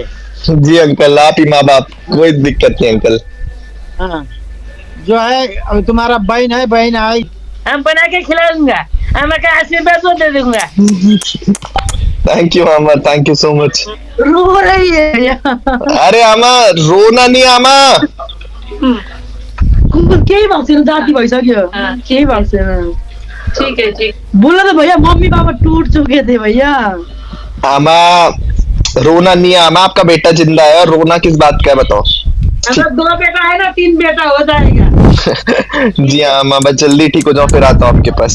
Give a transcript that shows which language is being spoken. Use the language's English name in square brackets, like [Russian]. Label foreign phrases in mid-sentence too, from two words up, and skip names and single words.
[Hindi] जी अंकल, आप ही माँ बाप, कोई दिक्कत नहीं अंकल। हाँ, जो है अब तुम्हारा बहन है, बहन है, हम बना के खिला दूंगा, हम का आशीर्वाद तो दे दूंगा। [English] thank you mama, thank you so much. [Hindi] रो रही है भैया। अरे आमा, रोना नहीं आमा। [Nepali] केही भएको छैन, जाति भइसक्यो, केही भएको छैन। [Hindi] ठीक है, ठीक। बोला तो भैया, मम्मी पापा टूट चुके थे भैया। आमा, रोना नहीं है आमा, आपका बेटा जिंदा है और रोना किस बात का है बताओ। मतलब 2 बेटा है ना, 3 बेटा हो जाएगा। जी हाँ आमा, बस जल्दी ठीक हो जाओ, फिर आता हूँ आपके पास।